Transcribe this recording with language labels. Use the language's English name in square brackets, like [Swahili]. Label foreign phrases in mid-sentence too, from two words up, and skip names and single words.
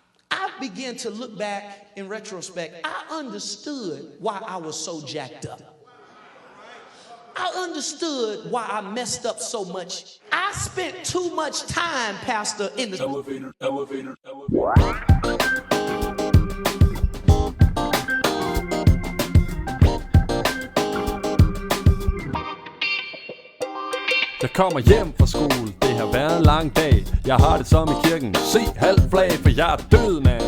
[English] I began to look back in retrospect. I understood why I was so jacked up. I understood why I messed up so much. I spent too much time, Pastor, in the elevator. [Danish] Jeg kommer hjem fra skole, det har været en lang dag. Jeg har det som i kirken, se halv flag, for jeg er død, mand.